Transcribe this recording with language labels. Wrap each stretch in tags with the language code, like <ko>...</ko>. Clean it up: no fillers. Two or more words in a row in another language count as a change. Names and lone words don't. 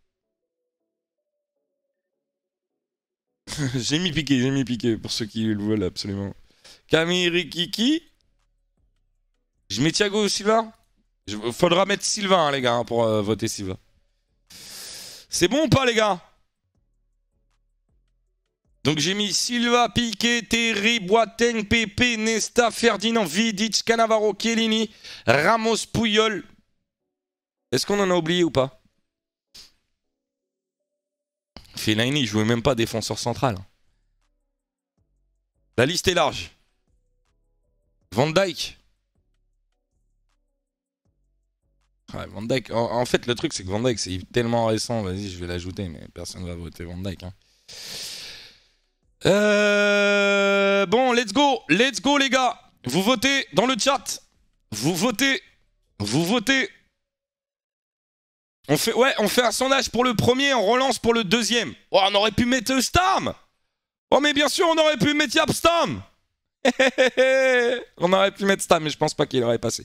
<fr>J'ai mis Piqué, pour ceux qui le veulent absolument. Camille Kiki. Je mets Thiago Silva. Faudra mettre Silva, hein, les gars, hein, pour voter Silva. C'est bon ou pas, les gars? Donc j'ai mis Silva, Piqué, Terry, Boateng, Pepe, Nesta, Ferdinand, Vidic, Cannavaro, Chiellini, Ramos, Puyol. Est-ce qu'on en a oublié ou pas? Fellaini, il jouait même pas défenseur central. La liste est large. Van Dijk. Ouais, Van Dijk. En fait, le truc, c'est que Van Dijk, c'est tellement récent. Vas-y, je vais l'ajouter, mais personne ne va voter Van Dijk. Hein. Bon,</fr> <en>let's go. Let's go,</en> <fr>les gars. Vous votez dans le chat. Vous votez. Vous votez. On fait un sondage pour le premier, on relance pour le deuxième. Oh, on aurait pu mettre Stam. Oh, mais bien sûr, on aurait pu mettre Yap Stam. On aurait pu mettre Stam, mais je pense pas qu'il aurait passé.</fr>